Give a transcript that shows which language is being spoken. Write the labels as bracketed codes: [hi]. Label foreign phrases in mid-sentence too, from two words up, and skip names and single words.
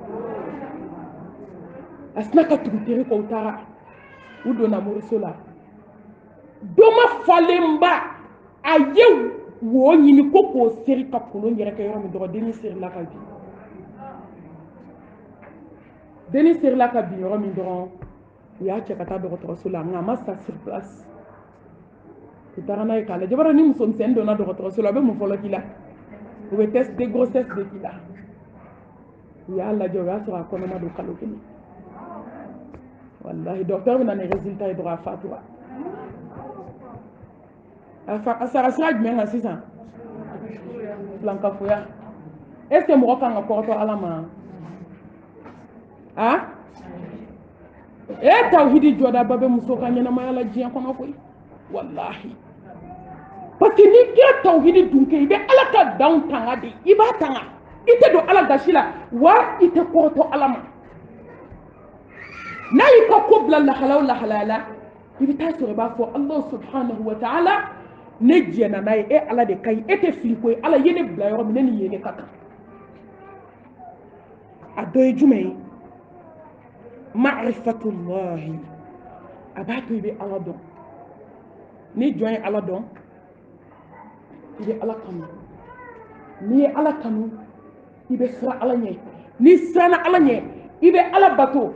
[bm] a sina ka tugu teri kɔ u taara u donna moriso la doma falenba a ye wo ɲini ko k'o seri ka kolon yɛrɛ kɛ yɔrɔ min dɔrɔn denni serila ka bin denni serila ka bin yɔrɔ min dɔrɔn u y'a cɛ ka taa dɔgɔtɔrɔso la nka a ma sa [fr] sur place [bm] u taara n'a ye k'a lajɛ bari ni musomisɛnnin donna dɔgɔtɔrɔso la a bɛ mun fɔlɔ k'i la u bɛ [fr] test de grossesse [bm] de k'i la u y'a lajɛ u y'a sɔrɔ a kɔnɔma don kalo kelen wallahi docteur bɛ na ni résultat ye dɔrɔn a fatura a sara sira jumɛn kan sisan filankafoya [fr] est ce que [bm] mɔgɔ kan ka kɔrɔtɔ ala ma tawhidi jɔdaba bɛ muso ka ɲɛnamaya la diɲɛ kɔnɔ koyi wallahi [fr] parce que [bm] n'i kɛra tawhidi dun kɛ i bɛ ala ka danw tanga de i b'a tanga i tɛ don ala gasi la wa i tɛ kɔrɔtɔ ala ma n'a y'i ka ko bila lahala o lahalaya la i bɛ taa sɔrɔ i b'a fɔ [ar] الله سبحانه وتعالى [bm] ne jɛna n'a ye e ala de ka ɲi e tɛ fili ko ye ala ye ne bila yɔrɔ min ne ni ye ne ka kan a dɔ ye jumɛn ye ma'rifatullahi a b'a to i bɛ ala dɔn ni jɔn ye ala dɔn i bɛ ala kanu n'i ye ala kanu i bɛ siran ala ɲɛ n'i siranna ala ɲɛ i bɛ ala bato